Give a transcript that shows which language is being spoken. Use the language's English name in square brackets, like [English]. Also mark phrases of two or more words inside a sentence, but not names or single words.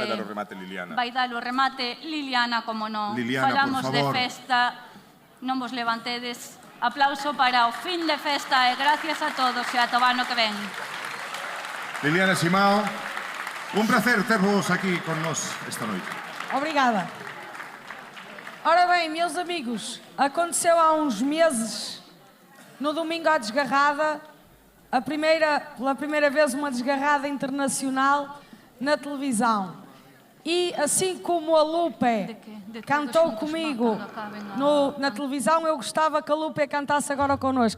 [Galician] Vai dar o remate Liliana. Vai dar o remate Liliana, como non. Liliana, falamos por favor. de festa, non vos levantedes. Aplauso para o fin de festa e gracias a todos e ata o ano que ven. Liliana Simao, un placer tervos aquí con nós esta noite. [Portuguese] Obrigada. Ora bem, meus amigos, aconteceu há uns meses, no domingo à desgarrada, pela primeira vez uma desgarrada internacional na televisão. E assim como a Lupe cantou comigo na televisão, eu gostava que a Lupe cantasse agora connosco.